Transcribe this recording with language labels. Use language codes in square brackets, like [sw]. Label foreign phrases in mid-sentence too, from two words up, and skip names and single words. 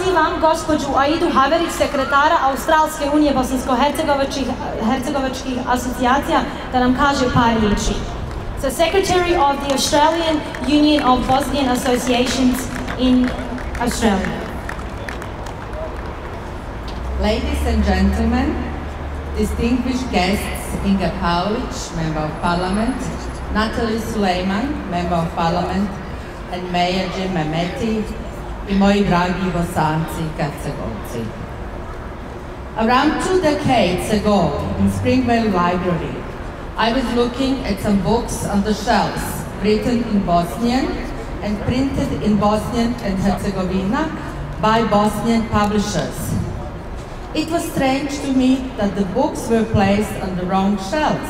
[bs] pozvam gospođu Aidu Haverić, sekretara Australske unije bosansko-hercegovačkih asocijacija, da nam kaže par riječi. [en] So, Secretary of the Australian Union of Bosnian Associations in Australia. Ladies and gentlemen, distinguished guests, Inga Pavlic, Member of Parliament, Natalie Suleiman, Member of Parliament, and Mayor Jim Mehmeti, [bs] i moji dragi Bosanci i Hercegovci. [en] Around 2 decades ago, in Springvale Library, I was looking at some books on the shelves, written in Bosnian and printed in Bosnian and Herzegovina by Bosnian publishers. It was strange to me that the books were placed on the wrong shelves.